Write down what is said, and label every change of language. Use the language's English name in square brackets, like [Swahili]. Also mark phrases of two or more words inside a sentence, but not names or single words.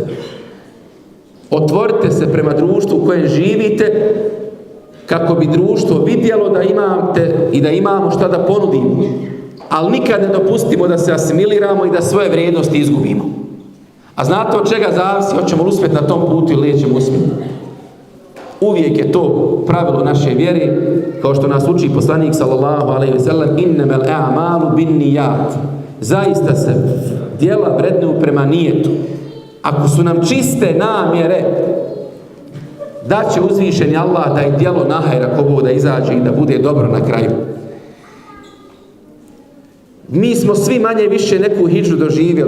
[Bosnian] Otvorite se prema društvu u kojem živite, kako bi društvo vidjelo da imate i da imamo šta da ponudimo. Ali nikad ne dopustimo da se asimiliramo i da svoje vrijednosti izgubimo. A znate od čega zavisi? Hoćemo li uspjeti na tom putu ili nećemo uspjeti? Uvijek je to pravilo naše vjere, kao što nas uči poslanik [Arabic] صلى الله عليه وسلم, إنما الأعمال بالنيات. [Bosnian] Zaista se djela vrednuju prema nijetu. Ako su nam čiste namjere, da će uzvišeni Allah da je djelo nahajr ako Bog da izađe i da bude dobro na kraju. Mi smo svi manje više neku hidžu doživjeli.